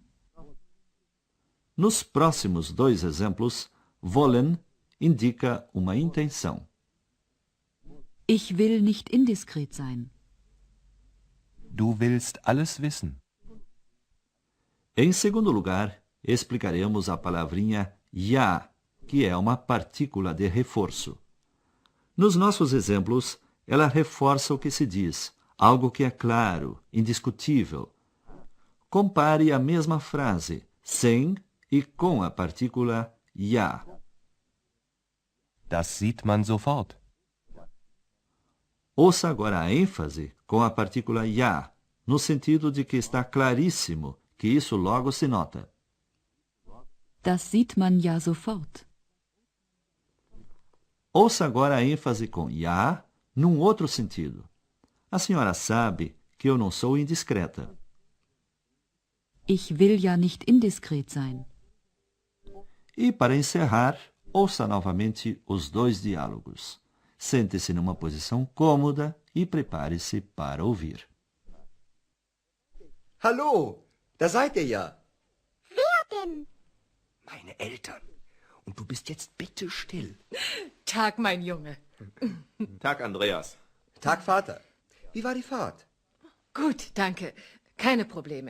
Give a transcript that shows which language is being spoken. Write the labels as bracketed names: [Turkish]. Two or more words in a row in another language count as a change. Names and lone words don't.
[Portuguese] Nos próximos dois exemplos, wollen indica uma intenção. [German] Ich will nicht indiskret sein. Du willst alles wissen. [Portuguese] Em segundo lugar, explicaremos a palavrinha ja, que é uma partícula de reforço. Nos nossos exemplos, ela reforça o que se diz, algo que é claro, indiscutível. Compare a mesma frase, sem e com a partícula ja. [German] Das sieht man sofort. [Portuguese] Ouça agora a ênfase com a partícula ja, no sentido de que está claríssimo que isso logo se nota. [German] Das sieht man ja sofort. [Portuguese] Ouça agora a ênfase com ja num outro sentido. A senhora sabe que eu não sou indiscreta. [German] Ich will ja nicht indiskret sein. [Portuguese] E para encerrar, ouça novamente os dois diálogos. Sente-se numa posição cômoda e prepare-se para ouvir. [German] Hallo, da seid ihr ja. Wer denn? Meine Eltern. Und du bist jetzt bitte still. Tag, mein Junge. Tag, Andreas. Tag, Vater. Wie war die Fahrt? Gut, danke. Keine Probleme.